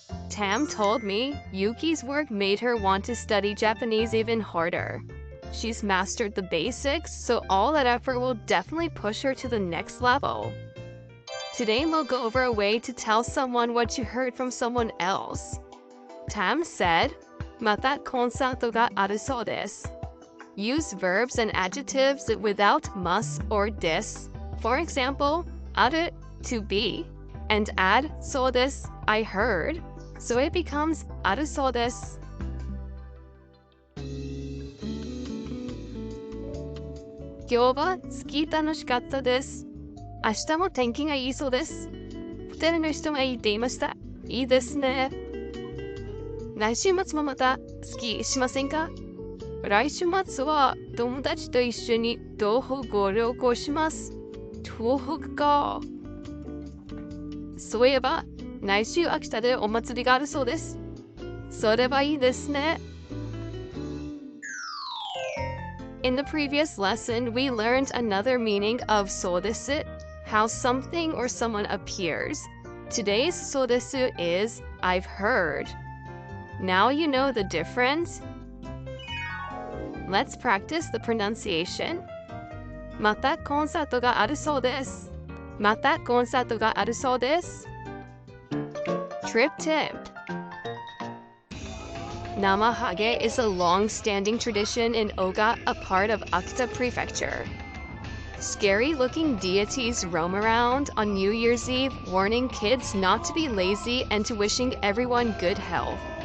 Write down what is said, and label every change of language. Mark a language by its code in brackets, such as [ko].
[en] Tam told me Yuki's work made her want to study Japanese even harder. She's mastered the basics, so all that effort will definitely push her to the next level. Today we'll go over a way to tell someone what you heard from someone else. Tam said, [ja] またコンサートがあるそうです. [en] Use verbs and adjectives without must or dis. For example, ある to be, and add そうです I heard, so it becomes あるそうです. [ja] 今日はスキー楽しかったです。明日も天気がいいそうです。二人の人が言っていました。いいですね。来週末もまたスキーしませんか？来週末は友達と一緒に東北を旅行します。東北か。そういえば、来週秋田でお祭りがあるそうです。それはいいですね。 [en] In the previous lesson, we learned another meaning of そうです how something or someone appears. Today's そうです is I've heard. Now you know the difference. Let's practice the pronunciation. [ja] またコンサートがあるそうです。またコンサートがあるそうです。 [en] Trip tip. Namahage is a long-standing tradition in Oga, a part of Akita Prefecture. Scary-looking deities roam around on New Year's Eve, warning kids not to be lazy and to wishing everyone good health.